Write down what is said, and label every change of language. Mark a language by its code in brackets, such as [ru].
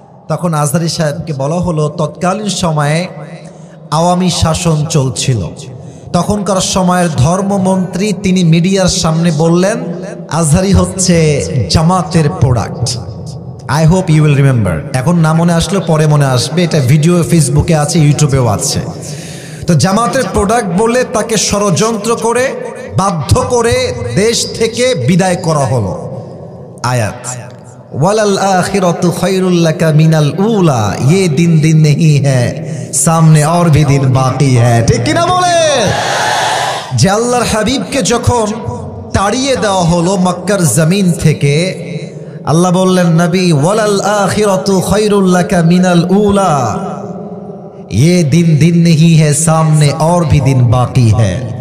[bn] তখন আজহারী সাহেবকে বলা হলো, তৎকালীন সময়ে আওয়ামী শাসন চলছিল, তখনকার সময়ের ধর্মমন্ত্রী তিনি মিডিয়ার সামনে বললেন আজহারী হচ্ছে জামাতের product. [en] I hope you will remember. [bn] এখন না মনে আসলে পরে মনে আসবে, এটা ভিডিও ফেসবুকে আছে, ইউটিউবেও আছে। তো জামাতের প্রোডাক্ট বলে তাকে ষড়যন্ত্র করে বাধ্য করে দেশ থেকে বিদায় করা হলো। [hi] আয়াত [ar] ওয়ালাল আখিরাতু খায়রুল লাকা মিনাল উলা, [hi] ये दिन दिन नहीं है, সামনে और भी दिन बाकी है। [bn] ঠিক কিনা বলে? যে আল্লাহর হাবিবকে যখন তাড়িয়ে দেওয়া হলো মক্কার জমিন থেকে, আল্লাহ বললেন নবী [ar] ওয়ালাল আখিরাতু খায়রুল লাকা মিনাল উলা, [hi] ये दिन दिन नहीं है, सामने और भी दिन बाकी [bn] है।